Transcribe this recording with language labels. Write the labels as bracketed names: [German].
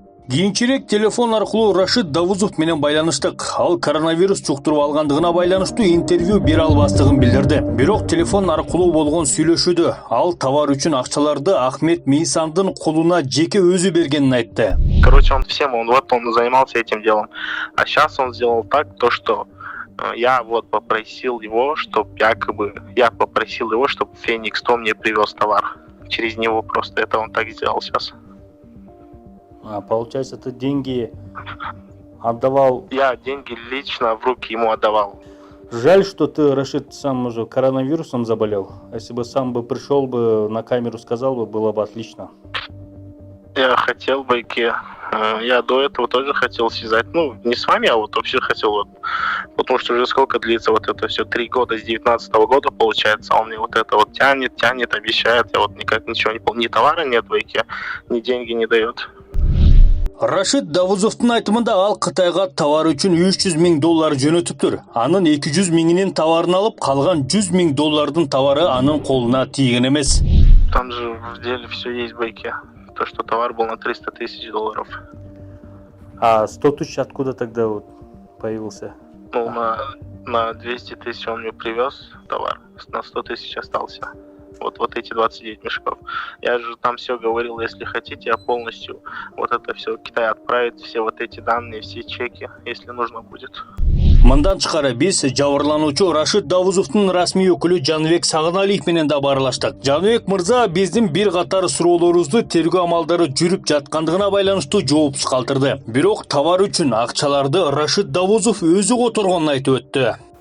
[Kyrgyz] Кийинчерээк телефон аркылуу Рашид Давузов менен байланыштык. Ал коронавирус жуктуруп алгандыгына байланыштуу интервью бере албастыгын билдирди. Бирок телефон аркылуу болгон сүйлөшүүдө ал товар үчүн акчаларды Ахмет Мейсандын колуна жеке өзү бергенин айтты. [Russian] Короче, он занимался этим делом. А сейчас он сделал так, то что я попросил его, чтобы Феникс то мне привез товар. Через него просто это он так сделал сейчас. А получается, ты деньги отдавал? Я деньги лично в руки ему отдавал. Жаль, что ты, Рашид, сам уже коронавирусом заболел. Если бы сам бы пришел бы на камеру, сказал бы, было бы отлично. Я хотел бы, я до этого тоже хотел связать, не с вами, а вообще хотел, потому что уже сколько длится это все, 3 года, с 19 года получается, он мне это тянет, обещает, я никак ничего не помню, ни товара нет в Байке, ни деньги не дает. [Kyrgyz] Рашид Давузовдун айтымында ал Кытайга товар үчүн $300 000 жөнөтүптүр. Анын 200 000-нин товарын алып, калган $100 000 товары анын колуна тийген эмес. [Russian] Там же в деле все есть в Байке. То, что товар был на $300 000. А 100 000 откуда тогда появился? На 200 000 он мне привез товар, на 100 000 остался. Вот эти 29 мешков. Я же там все говорил, если хотите, я полностью это все в Китай отправить, все эти данные, все чеки, если нужно будет. [Kyrgyz] Мындан тышкары биз жабырлануучу Рашид Давузовдун расмий өкүлү Жаныбек Сагыналиев менен да баарлаштык. Жаныбек мырза биздин бир катар суроолорубузду тергөө амалдары жүрүп жаткандыгына байланыштуу жоопсуз калтырды. Бирок товар үчүн акчаларды Рашид Давузов өзү которгонун айтып өттү.